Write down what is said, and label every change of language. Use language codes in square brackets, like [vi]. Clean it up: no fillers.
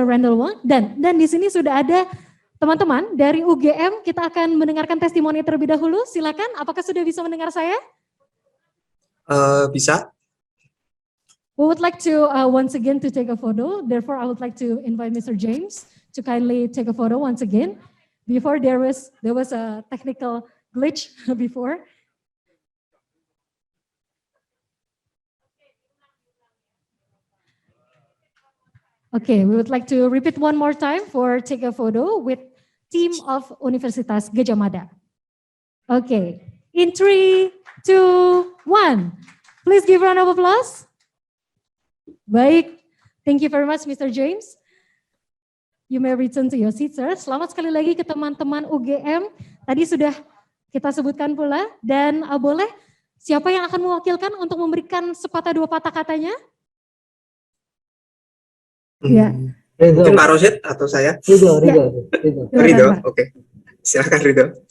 [id] Randall Wang dan di sini sudah ada teman-teman dari UGM. Kita akan mendengarkan testimoni terlebih dahulu. Silakan, apakah sudah bisa mendengar saya? Bisa. [en] We would like to once again to take a photo. Therefore, I would like to invite Mr. James to kindly take a photo once again. Before there was a technical glitch before. Okay, we would like to repeat one more time for take a photo with team of Universitas Gadjah Mada. Okay, in 3, 2, 1. Please give a round of applause. Baik, thank you very much Mr. James. You may return to your seat, sir. [id] Selamat sekali lagi ke teman-teman UGM. Tadi sudah kita sebutkan pula dan boleh siapa yang akan mewakilkan untuk memberikan sepatah dua patah katanya? Ya. Mungkin Pak Rosid atau saya? Ridho. Oke. Silakan Ridho.